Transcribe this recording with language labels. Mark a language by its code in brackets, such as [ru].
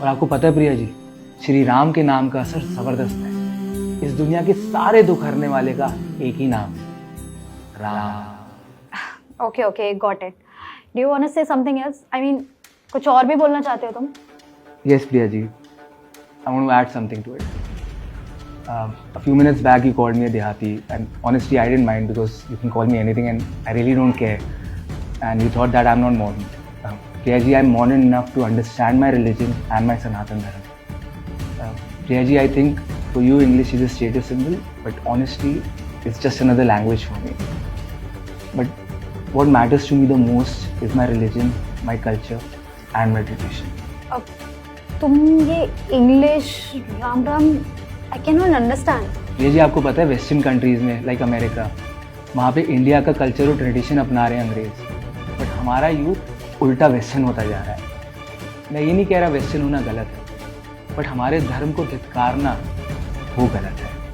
[hi] और आपको पता है प्रिया जी, श्री राम के नाम का असर जबरदस्त है। इस दुनिया के सारे दुख हरने वाले का एक ही नाम है, Ram. [en] Okay okay, got it. Do you want to say something else? I mean, [hi] कुछ और भी बोलना चाहते हो तुम? [en] Yes, Priya ji. I want to add something to it. A few minutes back, you called me a Dehati, and honestly, I didn't mind because you can call me anything, and I really don't care. And you thought that I'm not modern. Priya ji, I'm modern enough to understand my religion and my Sanatan Dharma. Priya ji, I think for you, English is a status symbol, but honestly, it's just another language for me. But what matters to me the most is my religion, my culture, and my tradition. [hi] अब तुम ये English Ram Ram, [en] I can not understand. [hi] ये जी, आपको पता है western countries में like America, वहाँ पे इंडिया का कल्चर और ट्रेडिशन अपना रहे हैं अंग्रेज़। बट हमारा यूथ उल्टा वेस्टर्न होता जा रहा है। मैं ये नहीं कह रहा वेस्टर्न होना गलत है, बट हमारे धर्म को धिक्कारना वो गलत है।